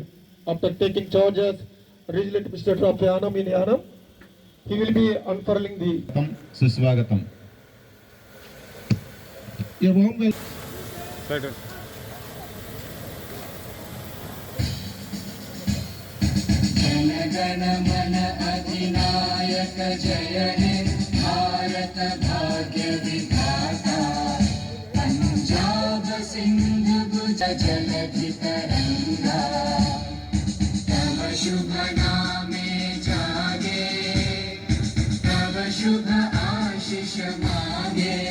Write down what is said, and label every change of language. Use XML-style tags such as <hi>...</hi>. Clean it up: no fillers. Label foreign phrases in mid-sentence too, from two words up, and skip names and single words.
<en>After taking charge as regional administrator of Yanam in Yanam, he will be unfurling the Suswagatam. A warm welcome.</en> <bn>জন মন অধিনায়ক জয় হে ভারত ভাগ্য বিধাতা পঞ্জাব সিন্ধ গুজ জলধি তরঙ্গা তব শুভ নামে জাগে তব শুভ আশীষ মাঙ্গে</bn>